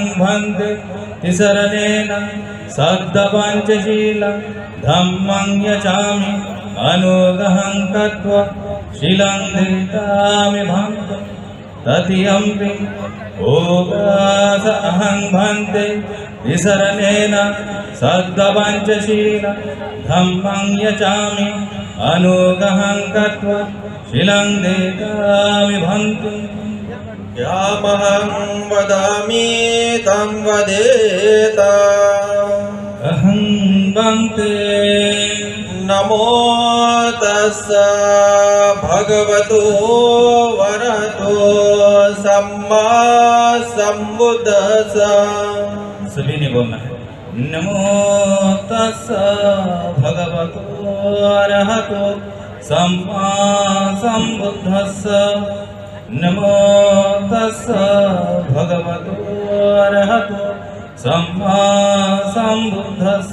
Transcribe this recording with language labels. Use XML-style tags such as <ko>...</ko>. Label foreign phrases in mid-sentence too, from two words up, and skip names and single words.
<pi>भन्ते तिसरनेन सद्दपञ्चशीलं धम्मं यचामि अनुगहं कृत्वा शीलं धृतामि भन्ते ततियम्पि ओगास अहं भन्ते तिसरनेन सद्दपञ्चशीलं धम्मं यचामि अनुगहं कृत्वा शीलं धृतामि भन्ते यामहं वदामि तं वदेत अहं भन्ते नमो तस्स भगवतो वरहतो सम्मा सम्बुद्धस्स।</pi> <hi>सभी ने बोलना है</hi> <pi>नमो तस्स भगवतो अरहतो सम्मा सम्बुद्धस्स। नमो तस्स भगवतो अरहतो सम्मा सम्बुद्धस्स।</pi>